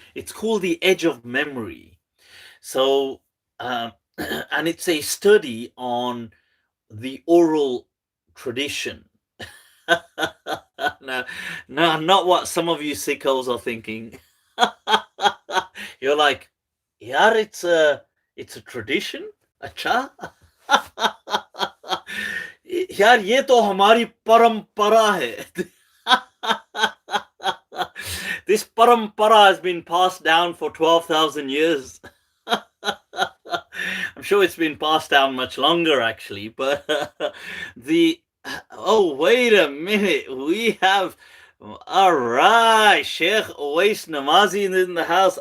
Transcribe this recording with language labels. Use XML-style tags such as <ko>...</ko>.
<en>It's called The Edge of Memory. So, and it's a study on the oral tradition. No, no, not what some of you sickos are thinking. You're like, yeah, it's a tradition.</en> <hi>अच्छा यार ये तो हमारी परंपरा है.</hi> <en>This parampara has been passed down for 12,000 years. I'm sure it's been passed down much longer, actually. But the oh, wait a minute, we have all right, Sheikh Uwais Namazi in the house.</en>